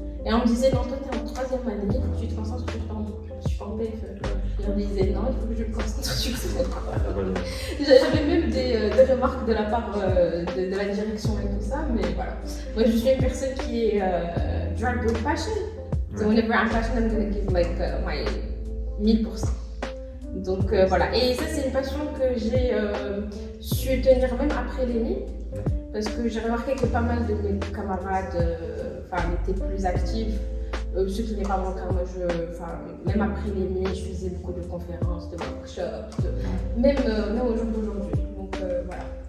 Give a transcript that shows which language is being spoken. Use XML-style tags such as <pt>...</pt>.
<fr>Et on me disait, non, toi t'es en troisième année, il faut que tu te concentres sur ton PFE. Et on disait, non, il faut que je me concentre sur ce quoi. J'avais même des remarques de la part de la direction et tout ça, mais voilà. Moi, je suis une personne qui est</fr> <en>driven with passion. So whenever I'm passionate, I'm going to give like my 1000%.</en> <fr>Donc voilà. Et ça, c'est une passion que j'ai su tenir même après l'ENI. Parce que j'ai remarqué que pas mal de mes camarades étaient plus actifs. Ce qui n'est pas mon cas, moi, même après l'ENI, je faisais beaucoup de conférences, de workshops, même au jour d'aujourd'hui. Donc voilà.</fr>